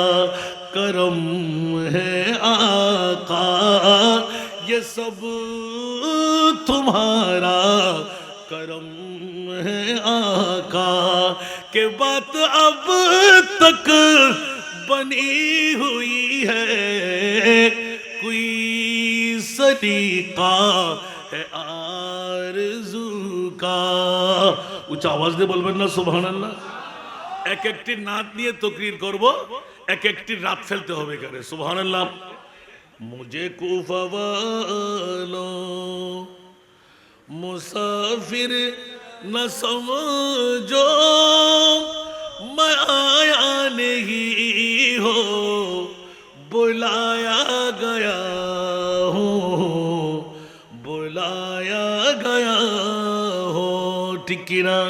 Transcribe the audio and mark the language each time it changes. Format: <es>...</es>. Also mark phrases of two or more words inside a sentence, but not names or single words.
<ur>کرم ہے آقا، یہ سب تمہارا کرم ہے آقا، کہ بات اب تک بنی ہوئی ہے، کوئی سلیقہ ہے آرزو کا۔</ur> <bn>اونچا আওয়াজ দিয়ে বলবেন না সুবহানাল্লাহ। এক একটি নাত নিয়ে তকরির করব, এক একটি রাত ফেলতে হবে এখানে। সুবহানাল্লাহ।</bn> <ur>مجھے کوفہ والوں مسافر نہ سمجھو، میں آیا نہیں ہو، بلایا گیا ہوں، بلایا گیا ہو، ٹھیک کی نا.</ur>